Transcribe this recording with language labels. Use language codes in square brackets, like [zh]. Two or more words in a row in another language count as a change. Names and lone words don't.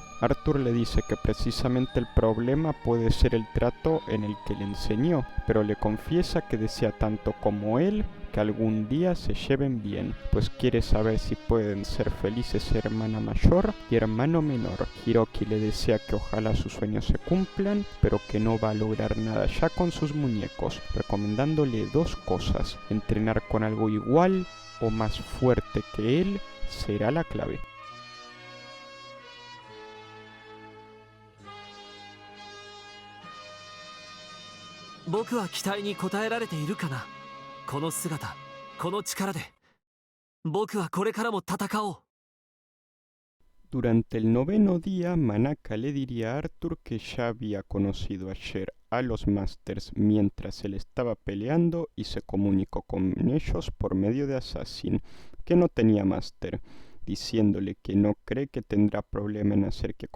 [es] Arthur le dice que precisamente el problema puede ser el trato en el que le enseñó, pero le confiesa que desea tanto como él que algún día se lleven bien, pues quiere saber si pueden ser felices hermana mayor y hermano menor. Hiroki le desea que ojalá sus sueños se cumplan, pero que no va a lograr nada ya con sus muñecos, recomendándole dos cosas: entrenar con algo igual o más fuerte que él será la clave. [ja] ¿僕は期待に応えられているかな？この姿、この力で。僕はこれからも戦おう。 [es] Durante el noveno día, Manaka le diría a Arthur que ya había conocido ayer a los Masters mientras él estaba peleando y se comunicó con ellos por medio de Assassin, que no tenía Master, diciéndole que no cree que tendrá problema en hacer que